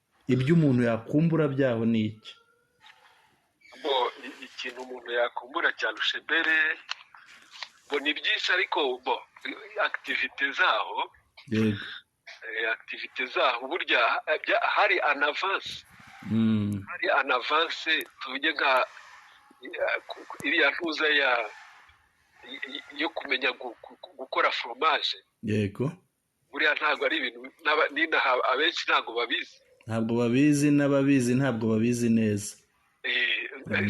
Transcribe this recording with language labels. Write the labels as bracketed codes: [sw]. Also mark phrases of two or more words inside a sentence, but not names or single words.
[rw] Ibyo umuntu yakumbura byaho ni iki? Bo, i-, ikintu umuntu yakumbura cya Rushebere, bo, ni byinshi, ariko bo, activité zaho, Yego. eh, activité zaho, burya, eh, bya-, hari [fr] en avance. [rw] Mm. Hari [fr] en avance, [rw] tuvuge nka, eh, ku-, ku-, iriya ntuza ya, y-, y-, yo kumenya gu-, gu-, gu-, gukora fromage. Yego. Buriya ntabwo ari ibintu n'aba-, n'inaha abenshi ntabwo babizi. Ntabwo babizi, n'ababizi ntabwo babizi neza. Eh, Mm.